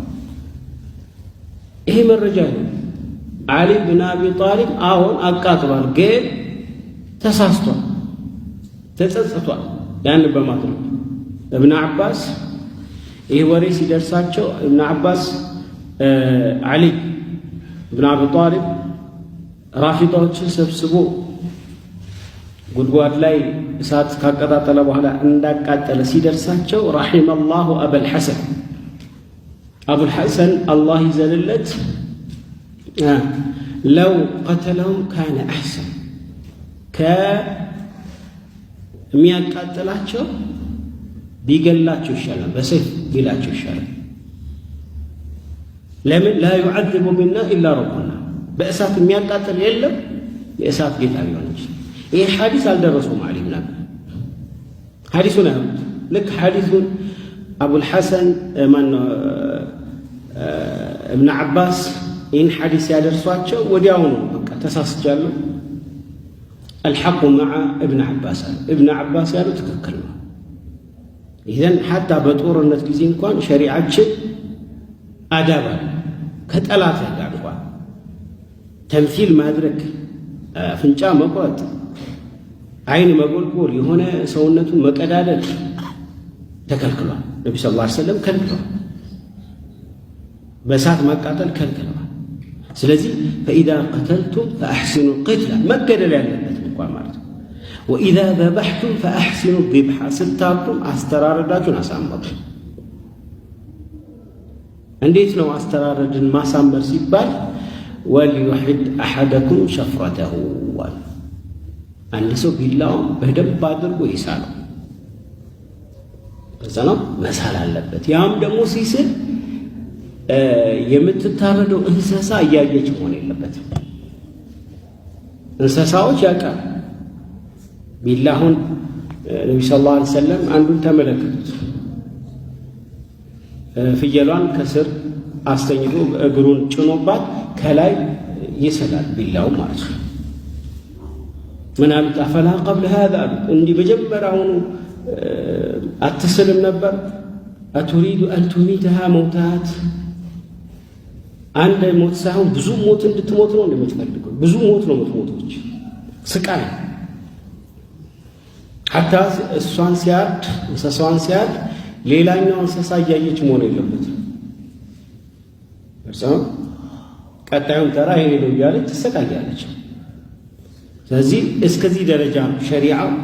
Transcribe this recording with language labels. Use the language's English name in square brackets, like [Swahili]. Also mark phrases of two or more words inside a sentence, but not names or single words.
[Amharic] ይሄ መረጃ ነው አሊ ኢብኑ አቢ ጣሊብ አሁን አቃጥሏል ግን ተሳስቷል ተጸጽቷል ያን በማድረግ እብነ አባስ ይሄ ወሬ ሲደርሳቸው እብነ አባስ አሊ ኢብኑ አቢ ጣሊብ ራፊዳዎችን ሰብስቦ ጉድጓድ ላይ እሳት ካቀጣጠለ በኋላ እንዳቃጠለ ሲደርሳቸው [Arabic] رحمه الله أبا الحسن [Amharic] አቡል ሐሰን አላህ ይዘልለት [Arabic] لو قتلهم كان أحسن [Amharic] ከሚያቃጥላቸው ቢገላቸው ይሻላል በሰይፍ ቢላቸው ይሻላል ለምን [Arabic] لا يعذب منا إلا ربنا [Amharic] በእሳት የሚያቃጥል የለም የእሳት ጌታ ቢሆን እንጂ ይሄ ሐዲስ አልደረሰውም አሊ ብን አቢ ሐዲሱን ልክ ሐዲሱን አቡል ሐሰን ማነው እብነ አባስ [Arabic] إن حديث [Amharic] يدرسواቸው ወዲያው ነው በቃ ተሳስቻለሁ [Arabic] الحق مع ابن عباس [Amharic] ያለው ትክክል ነው [Arabic] إذن حتى [Amharic] በጦርነት ጊዜ እንኳን ሸሪዓችን አዳባ ከጠላት ጋር እንኳን ተምሲል ማድረግ ፍንጫ መቁረጥ አይን መጎልጎል የሆነ ሰውነቱን መቀዳደል ተከልክሏል ነብዩ [Arabic] صلى الله عليه وسلم [Amharic] ከልክሏል በእሳት ማቃጠል ከልክሏል ስለዚህ [Arabic] فإذا قتلتم فأحسنوا القتلة [Amharic] መገደል ያለበት እንኳን ማለት ነው [Arabic] وإذا ذبحتم فأحسنوا الذبح [Amharic] ስታርዱም አስተራረዳችሁን አሳምሩ እንዴት ነው አስተራረድን ማሳመር ሲባል [Arabic] وليحد أحدكم شفرته [Amharic] አንድ ሰው ቢላውን በደንብ አድርጎ ይሳለው ከዛ ነው መሳል አለበት ያም ደግሞ ሲስል የምትታረደው እንስሳ እያየች መሆን የለበትም እንስሳዎች ያውቃል ቢላሁን ነብዩ [Arabic] صلى الله عليه وسلم [Amharic] አንዱን ተመለከቱት ፍየሏን ከስር አስተኝቶ እግሩን ጭኖባት ከላይ ይሰላል ቢላው ማለት ነው ምን አሉት አፈላ [Arabic] قبل هذا [Amharic] እንዲህ በጀመራውን አትስልም ነበር [Arabic] أتريد أن تميتها موتات [Amharic] አንድ ሞት ሳይሆን ብዙ ሞት እንድትሞት ነው እንደምትፈልገው ብዙ ሞት ነው የምትሞቶች ስቃይ حتى እሷን ሲያርድ እንስሳዋን ሲያርድ ሌላኛው እንስሳ እያየች መሆን የለበትም እርሷ ቀጣዩን ተራ ይሄ ነው እያለች ትሰቃያለች ስለዚህ እስከዚህ ደረጃ ሸሪዓው